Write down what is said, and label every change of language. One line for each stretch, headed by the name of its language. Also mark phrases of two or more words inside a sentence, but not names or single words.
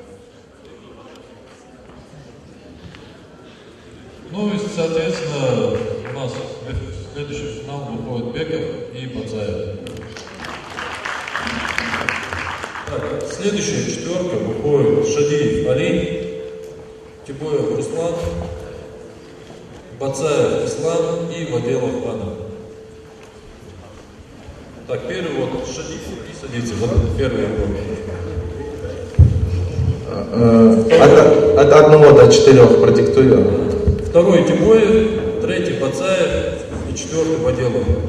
Russian: Ну и, соответственно, у нас в следующий финал выходит Беков и Бадзаев. Так, следующая четверка выходит Шадиев Али, Тибоев Руслан, Бадзаев Ислам и Ваделов Адам. Так, первый вот Шадиев и садится, вот первый От 1 до 4 продиктую. Второй Тибоев, третий Бадзаев и четвертый Ваделов.